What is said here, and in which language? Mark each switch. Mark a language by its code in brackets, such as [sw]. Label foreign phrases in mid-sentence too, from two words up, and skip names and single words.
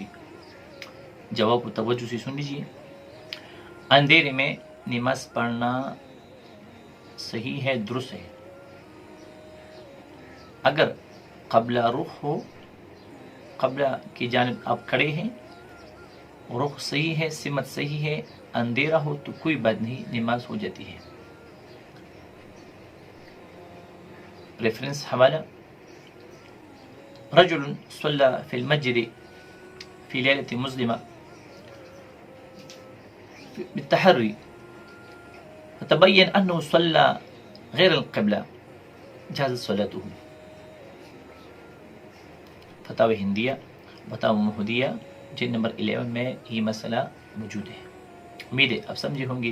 [ur] جواب کو توجہ سے سن لیجیے۔ اندھیرے میں نماز پڑھنا صحیح ہے، درست ہے، اگر قبلہ رخ ہو، قبلہ کی جانب آپ کھڑے ہیں، رخ صحیح ہے، سمت صحیح ہے، اندھیرا ہو تو کوئی بات نہیں، نماز ہو جاتی ہے۔ ریفرنس حوالہ [ar] رجل صلی فی المسجد فی لیلۃ مظلمہ بالتحری فتبین انه صلی غیر القبلہ جازت صلاته۔ [ur] فتاوی ہندیہ، فتاوی محمودیہ جلد نمبر 11 میں یہ مسئلہ موجود ہے۔ امید ہے آپ سمجھے ہوں گے۔